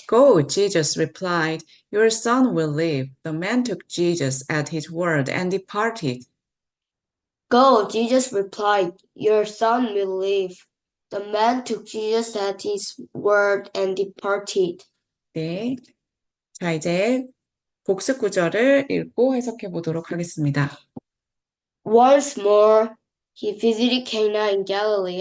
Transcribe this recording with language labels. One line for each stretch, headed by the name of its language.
English: Go, Jesus replied, your son will live. The man took Jesus at his word and departed. Go, Jesus replied, your son will live. The man took Jesus at his word and departed.
Korean: 네. 자, 이제 복습 구절을 읽고 해석해 보도록 하겠습니다.
English: Once more, he visited Cana in Galilee.